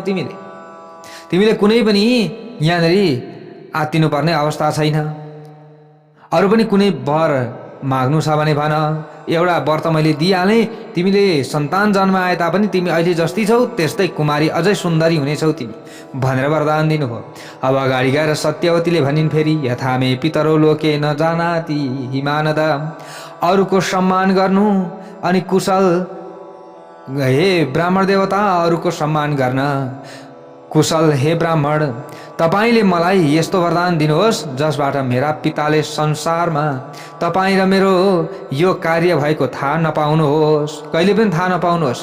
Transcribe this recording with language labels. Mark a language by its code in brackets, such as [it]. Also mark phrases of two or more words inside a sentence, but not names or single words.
[ne] तिमीले कुनै पनि यहाँनिर आत्तिनुपर्ने अवस्था छैन। अरू पनि कुनै वर माग्नु छ भने भन, एउटा वर त मैले दिइहालेँ, तिमीले सन्तान जन्माए तापनि तिमी अहिले जस्तै छौ त्यस्तै कुमारी अझै सुन्दरी हुनेछौ तिमी भनेर वरदान दिनुभयो। अब अगाडि गएर सत्यवतीले भनिन् फेरि, [sa] यथा मे पितरो लोके न जानाति हिमानद, [ne] अरूको सम्मान गर्नु अनि कुशल, हे ब्राह्मण देवता अरूको सम्मान गर्न कुशल हे ब्राह्मण, तपाईले मलाई यस्तो वरदान दिनुहोस् जसबाट मेरा पिताले संसारमा तपाईँ र मेरो यो कार्य भएको थाहा नपाउनुहोस्, कहिले पनि थाहा नपाउनुहोस्।